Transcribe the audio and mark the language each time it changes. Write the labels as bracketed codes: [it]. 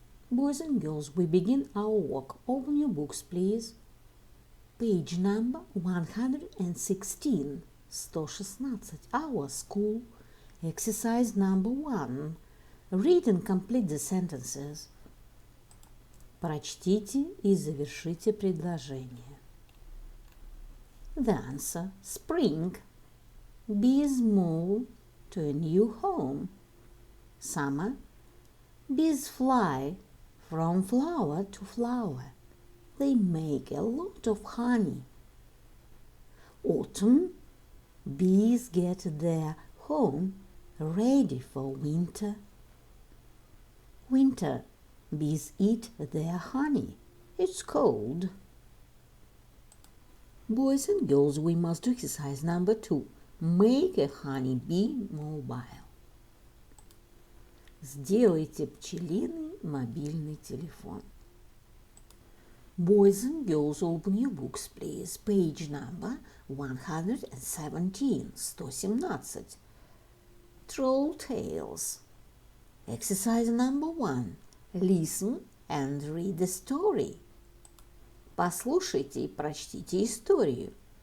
[en] Boys and girls, we begin our work. Open your books, please. Page number 116, 116. Our school. Exercise number 1. Read and complete the sentences. [ru] Прочтите и завершите предложение. [en] The answer: spring. Bees move to a new home. Summer. Bees fly from flower to flower. They make a lot of honey. Autumn. Bees get their home ready for winter. Winter. Bees eat their honey. It's cold. Boys and girls, we must do exercise number 2. Make a honey bee mobile. [ru] Сделайте пчелиный мобильный телефон. [en] Boys and girls, open your books, please. Page number 117, 117. Troll Tales. Exercise number 1. Listen and read the story. [ru] Послушайте и прочтите историю.